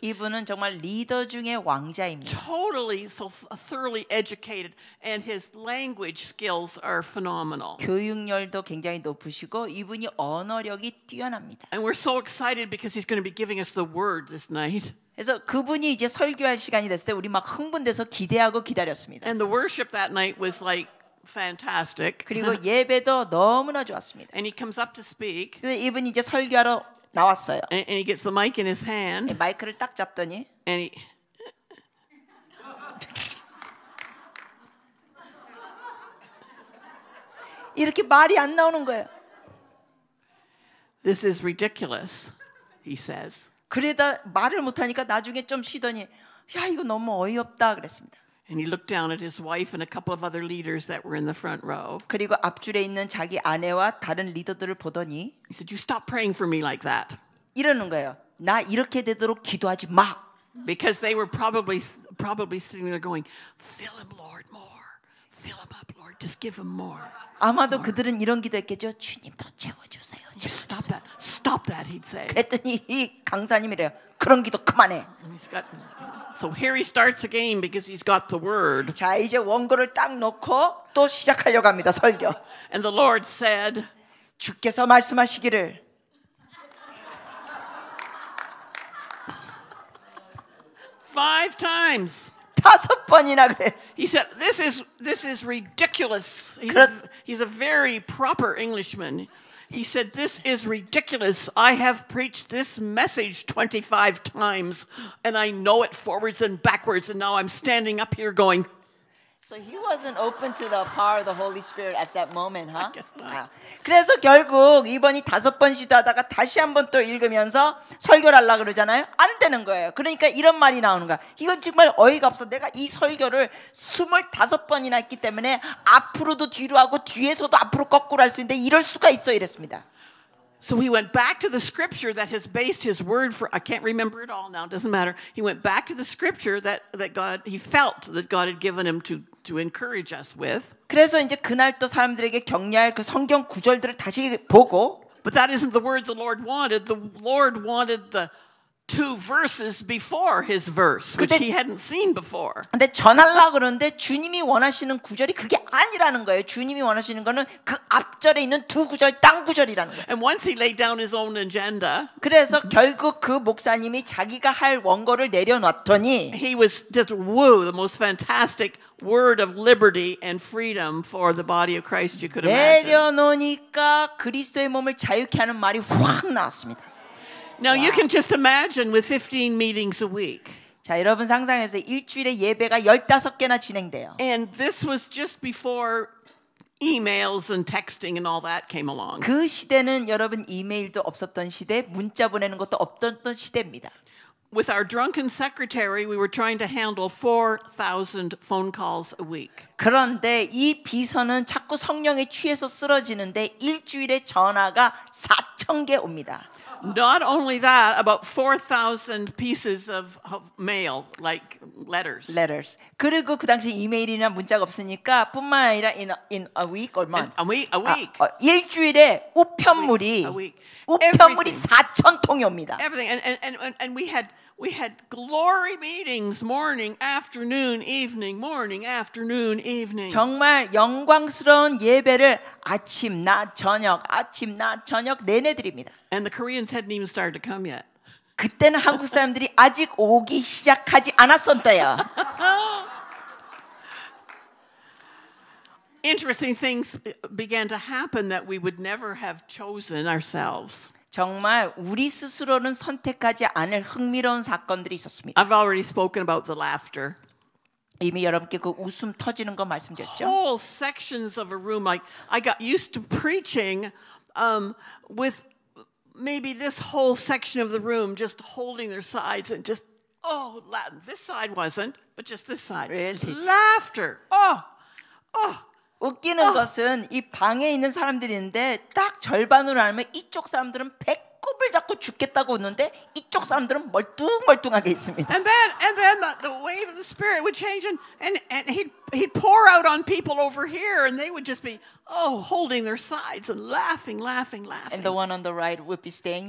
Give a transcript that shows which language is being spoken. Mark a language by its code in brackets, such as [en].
[ko] 이분은 정말 리더 중에 왕자입니다. [en] Totally so thoroughly educated, and his language skills are phenomenal. [ko] 교육열도 굉장히 높으시고 이분이 언어력이 뛰어납니다. [en] And we're so excited because he's going to be giving us the word this night. [ko] 그래서 그분이 이제 설교할 시간이 됐을 때 우리 막 흥분돼서 기대하고 기다렸습니다. [en] And the worship that night was like fantastic. [ko] 그리고 예배도 너무나 좋았습니다. [en] And he comes up to speak. [ko] 근데 이분이 이제 설교하러 나왔어요. [en] And he gets the mic in his hand. [ko] 마이크를 딱 잡더니 [en] And he [ko] 이렇게 말이 안 나오는 거예요. [en] This is ridiculous, he says. [ko] 그러다 말을 못하니까 나중에 좀 쉬더니 야 이거 너무 어이없다 그랬습니다. [en] And he looked down at his wife and a couple of other leaders that were in the front row. [ko] 그리고 앞줄에 있는 자기 아내와 다른 리더들을 보더니 [en] He said, "You stop praying for me like that." [ko] 이러는 거예요. 나 이렇게 되도록 기도하지 마. [en] Because they were probably sitting there going, "Fill him, Lord, more. Fill him up, Lord. Just give him more." [ko] 아마도 그들은 이런 기도했겠죠. 주님 더 채워주세요. [en] Stop that. Stop that, he'd say. [ko] 그랬더니 이 강사님이래요. 그런 기도 그만해. [en] So here he starts again because he's got the word. [ko] 자 이제 원고를 딱 놓고 또 시작하려고 합니다. 설교. [en] And the Lord said, [ko] 주께서 말씀하시기를 [en] 5 times. [ko] 5번이나 그래. [en] He said, this is ridiculous. He's a very proper Englishman. He said, this is ridiculous. I have preached this message 25 times, and I know it forwards and backwards, and now I'm standing up here going, So he wasn't open to the power of the Holy Spirit at that moment, huh? I guess not. [ko] 그래서 결국 이번이 5번 시도하다가 다시 한번 또 읽으면서 설교를 하려고 그러잖아요. 안 되는 거예요. 그러니까 이런 말이 나오는 거야. 이건 정말 어이가 없어. 내가 이 설교를 25번이나 했기 때문에 앞으로도 뒤로 하고 뒤에서도 앞으로 거꾸로 할 수 있는데 이럴 수가 있어 이랬습니다. [en] So he went back to the scripture that has based his word for, I can't remember it all now, it doesn't matter. He went back to the scripture that God, he felt that God had given him to encourage us with. [ko] 그래서 이제 그날 또 사람들에게 격려할 그 성경 구절들을 다시 보고 [en] But that isn't the word the Lord wanted. The Lord wanted the 2 verses before his verse, which he hadn't seen before. [ko] 근데 전하려고 그러는데 주님이 원하시는 구절이 그게 아니라는 거예요. 주님이 원하시는 거는 그 앞절에 있는 2 구절 땅 구절이라는 거예요. [en] And once he laid down his own agenda, [ko] 그래서 결국 그 목사님이 자기가 할 원고를 내려놨더니 [en] he was just woo, the most fantastic word of liberty and freedom for the body of Christ you could imagine. [ko] 내려놓으니까 그리스도의 몸을 자유케 하는 말이 확 나왔습니다. [en] Now you can just imagine with 15 meetings a week. [ko] 자, 여러분 상상해보세요. 일주일에 예배가 15개나 진행돼요. [en] And this was just before emails and texting and all that came along. [ko] 그 시대는 여러분 이메일도 없었던 시대, 문자 보내는 것도 없었던 시대입니다. [en] With our drunken secretary, we were trying to handle 4,000 phone calls a week. [ko] 그런데 이 비서는 자꾸 성령에 취해서 쓰러지는데 일주일에 전화가 4,000개 옵니다. [en] Not only that, about 4,000 pieces of mail, like letters. [ko] 그리고 그 당시 이메일이나 문자가 없으니까 뿐만 아니라 [en] in a week or month. A week. [ko] 일주일에 우편물이 [en] a week. [ko] 4,000통이 옵니다. [en] Everything. And we had glory meetings morning, afternoon, evening, morning, afternoon, evening. [ko] 정말 영광스러운 예배를 아침, 낮, 저녁 내내 드립니다. [en] And the Koreans hadn't even started to come yet. [ko] 그때는 한국 사람들이 아직 오기 시작하지 않았었대요. [en] Interesting things began to happen that we would never have chosen ourselves. [ko] 정말 우리 스스로는 선택하지 않을 흥미로운 사건들이 있었습니다. [en] I've already spoken about the laughter. [ko] 이미 여러분께 그 웃음 터지는 거 말씀드렸죠. [en] Whole sections of a room, like I got used to preaching with maybe this whole section of the room just holding their sides and just this side wasn't, but just this side. Really? Laughter. [ko] 웃기는 것은 이 방에 있는 사람들이 있는데 딱 절반으로 나누면 이쪽 사람들은 배꼽을 뿔뿔 잡고 죽겠다고 웃는데 이쪽 사람들은 멀뚱멀뚱하게 있습니다. [en] And then the wave of the Spirit would change, and he'd pour out on people over here, and they would just be holding their sides and laughing. And the one on the right would be staying